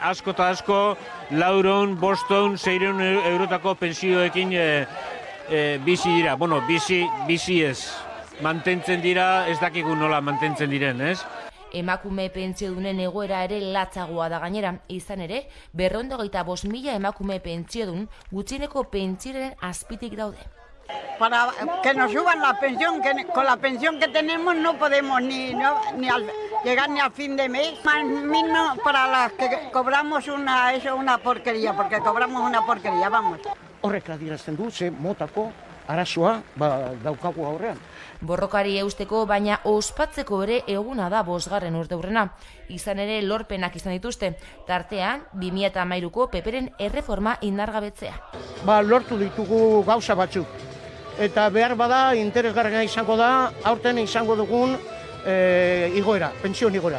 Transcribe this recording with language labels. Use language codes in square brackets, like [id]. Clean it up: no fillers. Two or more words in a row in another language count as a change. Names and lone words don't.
[eu] Asko eta asko 400, 500, 600 eurotako pensioekin bizi dira. Bueno, bizi ez. Mantentzen dira, ez dakigu nola mantentzen diren, ez? Emakume pentsiodunen egoera ere latzagoa da gainera, izan ere, 225.000 emakume pentsiodun gutxieneko pentsioaren azpitik daude. [es] Para que nos suban la pensión, que con la pensión que tenemos no podemos llegar ni a fin de mes. Más mínimo para las que cobramos una porquería, porque cobramos una porquería, vamos. [eu] Horrek adierazten du, ze motako arazoa daukagu aurrean. Borrokari eusteko, baina ospatzeko ere eguna da 5. urteurrena. Izan ere lorpenak izan dituzte, tartean 2013ko PPren erreforma indargabetzea. Lortu ditugu gauza batzuk. Eta behar bada interesgarria izango da, aurten izango dugun igoera, pentsio igoera.